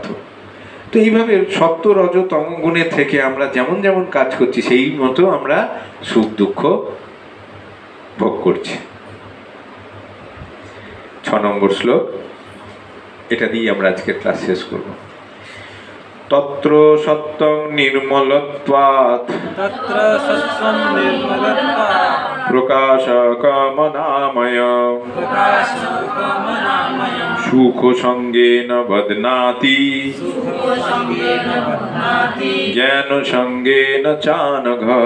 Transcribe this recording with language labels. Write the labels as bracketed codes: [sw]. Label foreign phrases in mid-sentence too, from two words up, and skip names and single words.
[bn] তো এইভাবে সত্য, রজ, তম গুণের থেকে আমরা যেমন যেমন কাজ করছি সেই মতো আমরা সুখ দুঃখ ভোগ করছি। 6 নম্বর শ্লোক, এটা দিয়ে আমরা আজকের ক্লাস শেষ করব। [sa] তত্র সত্যং নির্মলত্বাৎ প্রকাশকমনাময় সুখ সঙ্গেন বদনাতি জ্ঞান সঙ্গেন চানঘ।